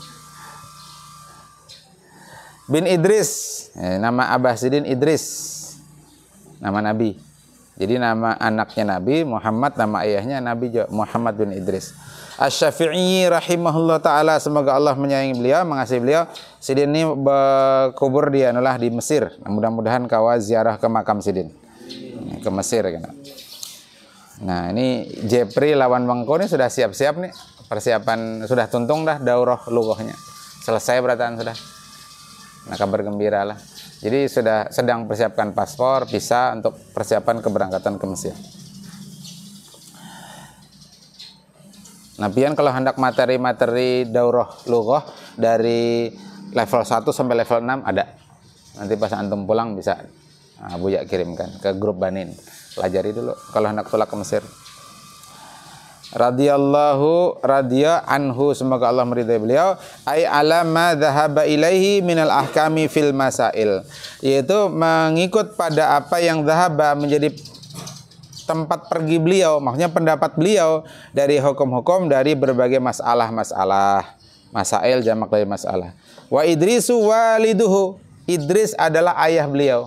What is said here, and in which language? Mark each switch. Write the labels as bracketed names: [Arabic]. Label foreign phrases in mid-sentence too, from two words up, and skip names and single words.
[Indonesian] Bin Idris, nama Abah Sidin Idris, nama Nabi. Jadi nama anaknya Nabi Muhammad, nama ayahnya Nabi Muhammad bin Idris. Asy-Syafi'i [Arabic] rahimahullah ta'ala, [Indonesian] semoga Allah menyayangi beliau, mengasihi beliau. Sidin ini berkubur dia adalah di Mesir. Mudah-mudahan kawa ziarah ke makam Sidin ke Mesir kan. Nah ini Jepri lawan Bangko ini sudah siap-siap nih, persiapan sudah tuntung dah [Arabic] daurah lughahnya. [Banjar] Selesai berataan sudah. [Indonesian] Nah kabar gembira lah. Jadi sudah sedang persiapkan paspor, visa untuk persiapan keberangkatan ke Mesir. Nah pian kalau hendak materi-materi [Arabic] daurah lughah [Indonesian] dari level 1 sampai level 6 ada. Nanti pas antum pulang bisa Buya kirimkan ke grup Banin. Pelajari dulu kalau hendak tulak ke Mesir. [Arabic] Radhiyallahu anhu, [Indonesian] semoga Allah meridai beliau. [Arabic] Ai alama dhahaba ilaihi minal ahkami fil masail, [Indonesian] yaitu mengikut pada apa yang dhahaba menjadi tempat pergi beliau, maksudnya pendapat beliau dari hukum-hukum dari berbagai masalah-masalah. Masail jamak dari masalah. [Arabic] Wa Idrisu waliduhu, [Indonesian] Idris adalah ayah beliau.